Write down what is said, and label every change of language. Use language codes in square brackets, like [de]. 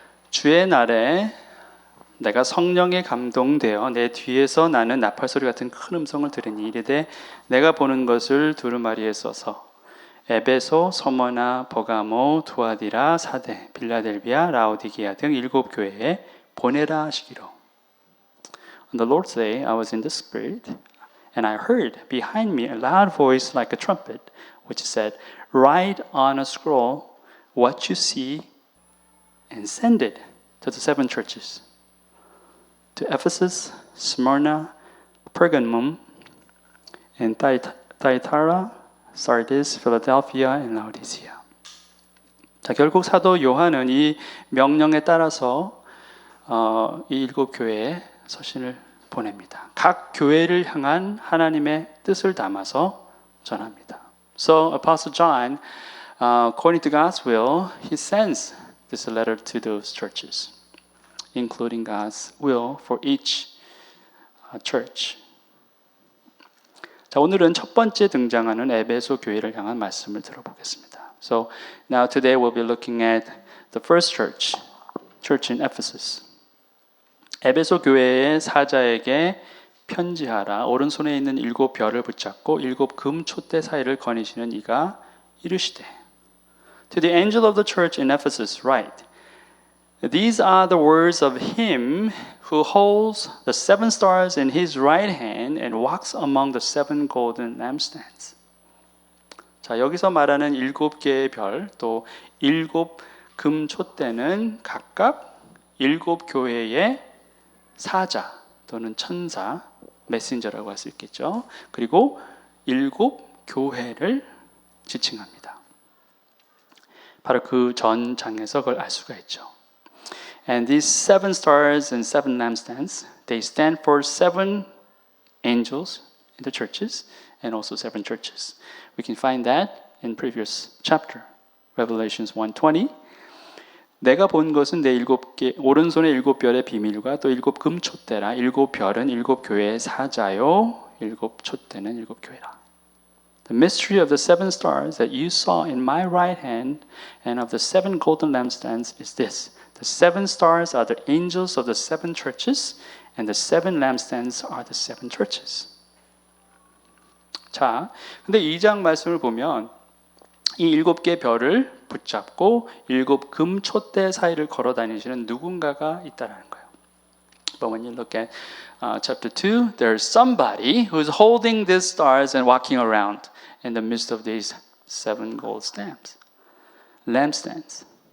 [ko] 주의 날에 내가 성령에 감동되어 내 뒤에서 나는 나팔소리 같은 큰 음성을 들으니 이르되 내가 보는 것을 두루마리에 써서 에베소, 서머나, 버가모, 두아디라, 사데, 빌라델비아, 라오디게아 등 7교회에 보내라 하시기로. [en] On the Lord's day I was in the Spirit and I heard behind me a loud voice like a trumpet which said, Write on a scroll what you see and send it to the 7 churches. To Ephesus, Smyrna, Pergamum, and Thyatira, Sardis, Philadelphia, and Laodicea. [ko] 자, 결국 사도 요한은 이 명령에 따라서 이 7교회에 서신을 보냅니다. 각 교회를 향한 하나님의 뜻을 담아서 전합니다. [en] So Apostle John, according to God's will, he sends this letter to those churches, including God's will for each church. [ko] 자, 오늘은 첫 번째 등장하는 에베소 교회를 향한 말씀을 들어보겠습니다. [en] So now today we'll be looking at the first church in Ephesus. [ko] 에베소 교회의 사자에게 편지하라. 오른손에 있는 7별을 붙잡고 7 금촛대 사이를 거니시는 이가 이르시되. [en] To the angel of the church in Ephesus write. These are the words of him who holds the 7 stars in his right hand and walks among the 7 golden lampstands. [ko] 자, 여기서 말하는 7개의 별, 또 7 금촛대는 각각 7 교회의 사자 또는 천사, 메신저라고 할 수 있겠죠. 그리고 7 교회를 지칭합니다. 바로 그 전 장에서 그걸 알 수가 있죠. [en] And these 7 stars and 7 lampstands, they stand for 7 angels in the churches and also 7 churches. We can find that in previous chapter, Revelations 1:20. [ko] 내가 본 것은 내 7개, 오른손의 7별의 비밀과 또 7 금촛대라. 7별은 7 교회의 사자요, 7 촛대는 7 교회라. [en] The mystery of the 7 stars that you saw in my right hand and of the 7 golden lampstands is this. The 7 stars are the angels of the 7 churches and the 7 lampstands are the 7 churches. [ko] 자, 근데 2장 말씀을 보면 이 7개의 별을 붙잡고 7 금 촛대 사이를 걸어 다니시는 누군가가 있다라는 거예요. [en] But when you look at chapter 2, there's somebody who's holding these stars and walking around in the midst of these 7 gold lampstands.